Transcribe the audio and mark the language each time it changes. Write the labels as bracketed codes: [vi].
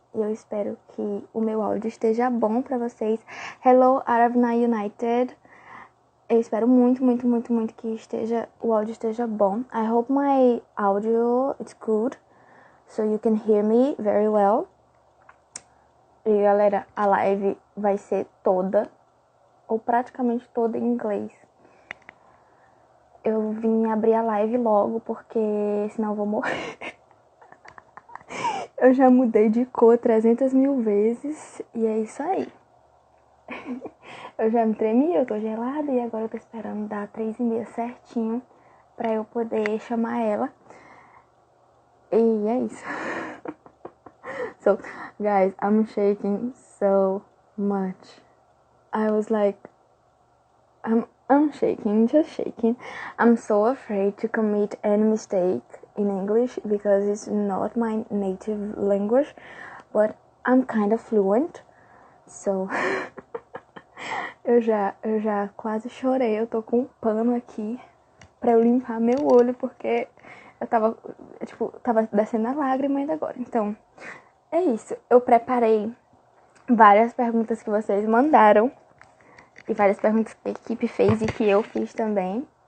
[pt] E eu espero que o meu áudio esteja bom pra vocês. [en] Hello, [pt] Archive Now United. Eu espero muito, muito, muito, muito que o áudio esteja bom. [en] I hope my audio is good, so you can hear me very well. [pt] E galera, a live vai ser toda, ou praticamente toda em inglês. Eu vim abrir a live logo, porque senão eu vou morrer. Eu já mudei de cor 300 mil vezes, e é isso aí. Eu já me tremi, eu tô gelada e agora eu tô esperando dar 3h30 certinho pra eu poder chamar ela. E é isso. [en] So, guys, I'm shaking so much. I was like, I'm shaking, just shaking. I'm so afraid to commit any mistake in English because it's not my native language, but I'm kind of fluent. [pt] So, eu já quase chorei. Eu tô com um pano aqui pra eu limpar meu olho, porque eu tava descendo a lágrima ainda agora. Então, é isso. Eu preparei várias perguntas que vocês mandaram e várias perguntas que a equipe fez e que eu fiz também.